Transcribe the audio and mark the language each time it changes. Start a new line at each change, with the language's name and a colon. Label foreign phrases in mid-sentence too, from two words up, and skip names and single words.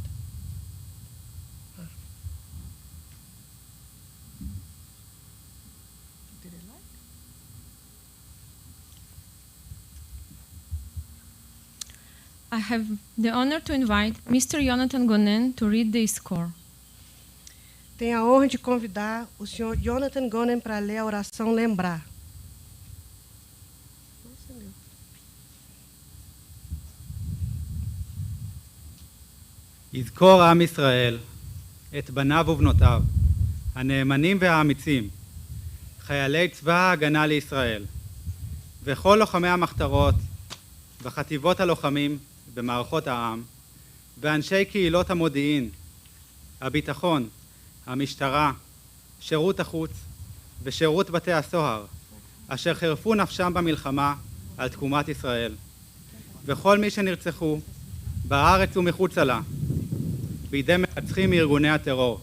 English: Huh. Did it light? I have the honor to invite Mr. Jonathan Gonen to read the score.
Portuguese: Tenho a honra de convidar o Sr. Jonathan Gonen para ler a oração Lembrar.
Hebrew: יזכור עם ישראל את בניו ובנותיו, הנאמנים והאמיצים, חיילי צבא ההגנה לישראל, וכל לוחמי המחתרות וחטיבות הלוחמים במערכות העם, ואנשי קהילות המודיעין, הביטחון, המשטרה, שירות החוץ ושירות בתי הסוהר, אשר חירפו נפשם במלחמה על תקומת ישראל, וכל מי שנרצחו בארץ ומחוצה לה, בידי מרצחים מארגוני הטרור.